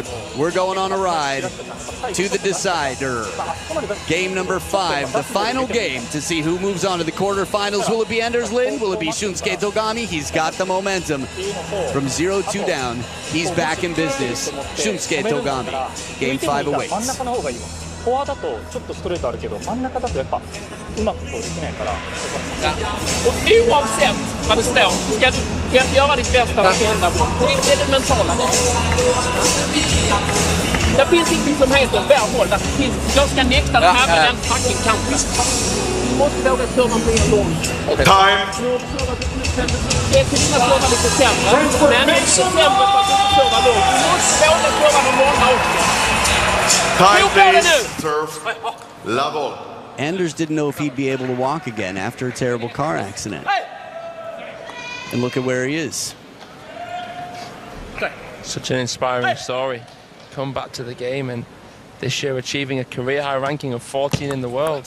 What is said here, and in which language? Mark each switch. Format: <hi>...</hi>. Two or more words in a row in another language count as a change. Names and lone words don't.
<en>We're going on a ride to the decider. Game number 5, the final game to see who moves on to the quarterfinals. Will it be Anders Lind? Will it be Shunsuke Togami? He's got the momentum. From 0-2 down, he's back in business. Shunsuke Togami. Game 5 awaits.</en> <ja>フォアだとちょっとストレートあるけど真ん中だとやっぱうまくこうできないから</ja> <sv>Oavsett vad det står ska du göra ditt bästa varenda gång. Det är det mentala. Det finns ingenting som heter värboll. Jag ska näkta den här med den fucking kampen. Du måste våga serva mer långt. Time. Det är till att serva lite sämre. Men det är inte sämre för att du inte serva långt. Du måste våga serva de långa också.</sv> <en>Time, please. Serve. Level. Anders didn't know if he'd be able to walk again after a terrible car accident. And look at where he is. Such an inspiring story. Come back to the game and this year achieving a career high ranking of 14 in the world.</en>